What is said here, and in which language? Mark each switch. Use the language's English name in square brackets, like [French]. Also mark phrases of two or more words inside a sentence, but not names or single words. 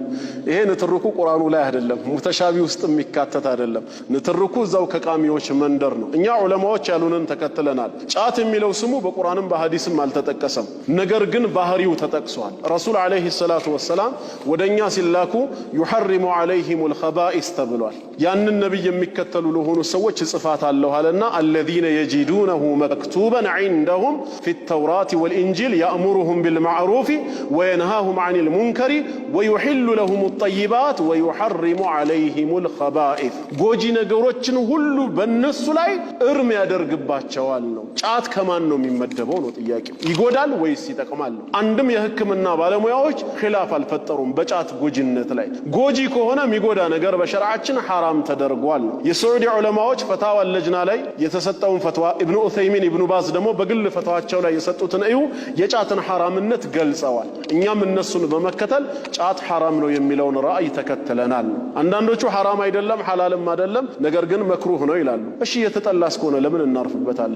[Amharic] ይሄ ንትርኩ ቁርአኑ ላይ አይደለም፣ ሙተሻቢ ውስጥ የሚካተት አይደለም። ንትርኩ እዛው ከቃሚዎች መንደር ነው። እኛ ዑለማዎች ያሉንን ተከትለናል። ጫት የሚለው ስሙ በቁርአንም በሐዲስም አልተጠቀሰም። ነገር ግን ባህሪው ተጠቅሷል። ረሱል [Arabic] عليه الصلاة والسلام [Amharic] ወደኛ ሲላኩ يحرم [Arabic] عليهم الخبائث [Amharic] ተብሏል። ያንን ነብይ የሚከተሉ ለሆኑ ሰዎች ጽፋት አለው አለና [Arabic] الذين يجدونه مكتوبا عندهم في التوراة والإنجيل يأمرهم بالمعروف وينهاهم عن المنكر ويحل لهم الطيبات ويحرم عليهم الخبائث [Amharic] ጎጂ ነገሮችን ሁሉ በእነሱ ላይ እርም ያደርግባቸዋል ነው። ጫት ከማን ነው የሚመደበው ነው ጥያቄው። ይጎዳል ወይስ ይጠቅማል? አንድም የሕክምና ባለሙያዎች ኺላፍ አልፈጠሩም በጫት ጎጂነት ላይ። ጎጂ ከሆነ የሚጎዳ ነገር በሸርዓችን ሐራም ተደርጓል ነው። የሳዑዲ ዑለማዎች ፈታዋ ለጅና ላይ የተሰጠውን ፈትዋ ኢብኑ ዑሰይሚን ኢብኑ ባዝ ደግሞ በግል ፈትዋቸው ላይ የሰጡትን እዩ የጫትን ሐራምነት ገልጸዋል። እኛም እነሱን በመከተል ጫት ሐራም ነው የሚለውን ራእይ ተከትለናል። አንዳንዶቹ ሐራም አይደለም ሐላልም አይደለም ነገር ግን መክሩህ ነው ይላሉ። እሺ የተጠላስ ከሆነ ለምን እናርፍበታለን?